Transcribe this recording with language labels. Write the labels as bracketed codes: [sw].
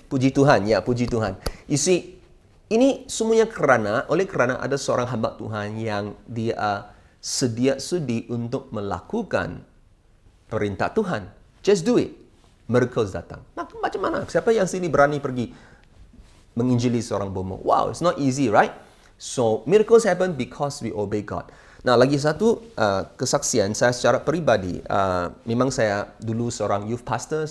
[ms] Puji Tuhan, ya puji Tuhan. [en] You see, [ms] ini semuanya oleh kerana ada seorang hamba Tuhan yang dia sedia sudi untuk melakukan perintah Tuhan. [en] Just do it. [ms] Miracles datang. Nah, macam mana? Siapa yang sini berani pergi menginjili seorang bomo? [en] Wow, it's not easy, right? So, miracles happen because we obey God. [ms] Nah, lagi satu kesaksian saya secara peribadi. Memang saya dulu seorang youth pastor.